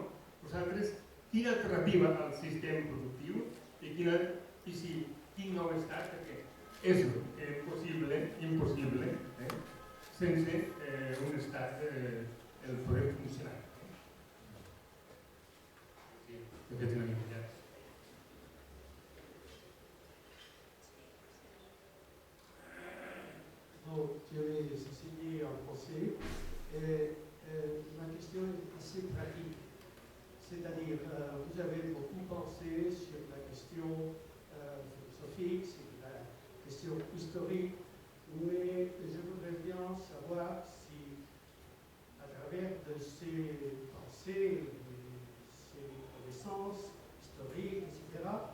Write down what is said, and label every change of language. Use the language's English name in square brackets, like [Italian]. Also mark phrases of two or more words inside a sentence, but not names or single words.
[Catalan] Vosaltres, quina alternativa al sistema productiu i quin nou estat, perquè és impossible sense un estat el poder funcionar. De fet, una mica ja. [French] Je vais s'enseigner en français. Ma question est assez pratique. C'est-à-dire, vous avez beaucoup pensé sur la question philosophique, sur la question historique, mais je voudrais bien savoir si, à travers de ces pensées, ces connaissances historiques, etc.,